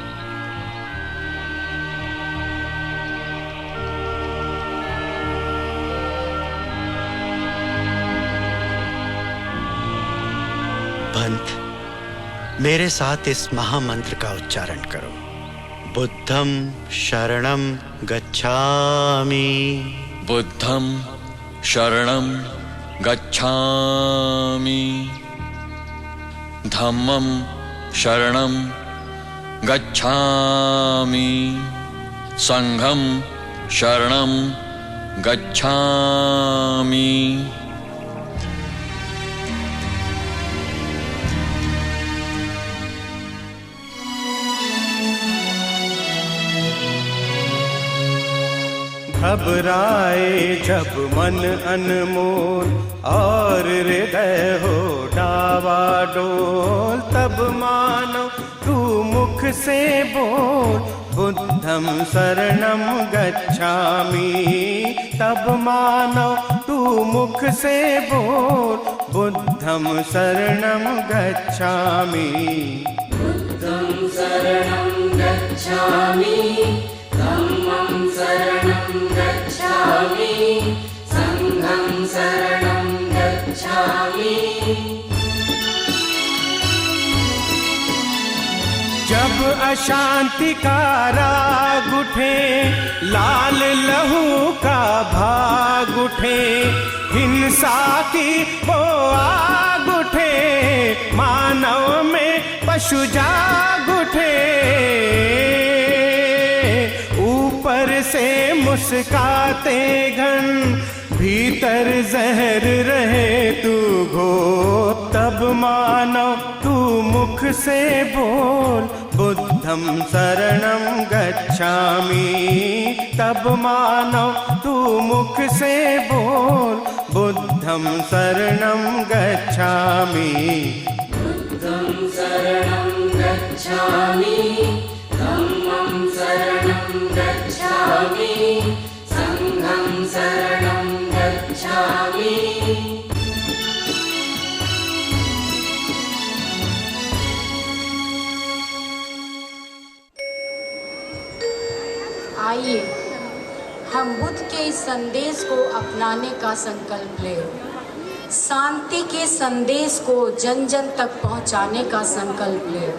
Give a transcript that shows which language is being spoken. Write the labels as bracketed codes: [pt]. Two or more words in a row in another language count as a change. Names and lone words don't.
[hi] पंथ, मेरे साथ इस महामंत्र का उच्चारण करो। [pi] बुद्धम शरणम गच्छामि। बुद्धं शरणं गच्छामि। धम्मं शरणं गच्छामि। संघं शरणं गच्छामि। [hi] घबराए जब मन अनमोल और हृदय हो डावाडोल, तब मानो तू मुख से बोल [pi] बुद्धम शरणम गच्छामि। [hi] तब मानो तू मुख से बोल [pi] बुद्धम शरणम गच्छामि। बुद्धं शरणं गच्छामि। धम्मं शरणं गच्छामि। संघं शरणं गच्छामि। [hi] जब अशांति का राग उठे, लाल लहू का भाग उठे, हिंसा की वो आग उठे, मानव में पशु जाग उठे, ऊपर से मुस्काते घन, भीतर जहर रहे तू घोर, तब मानो तू मुख से बोल [pi] बुद्धम शरणं गच्छामि। [hi] तब मानो तू मुख से बोल [pi] बुद्धम शरणं गच्छामि। बुद्धं शरणं गच्छामि। गच्छामि धम्मं शरणं गच्छामि संघं शरणं गच्छामि। [hi] आइए हम बुद्ध के इस संदेश को अपनाने का संकल्प लें। शांति के संदेश को जन जन तक पहुंचाने का संकल्प लें।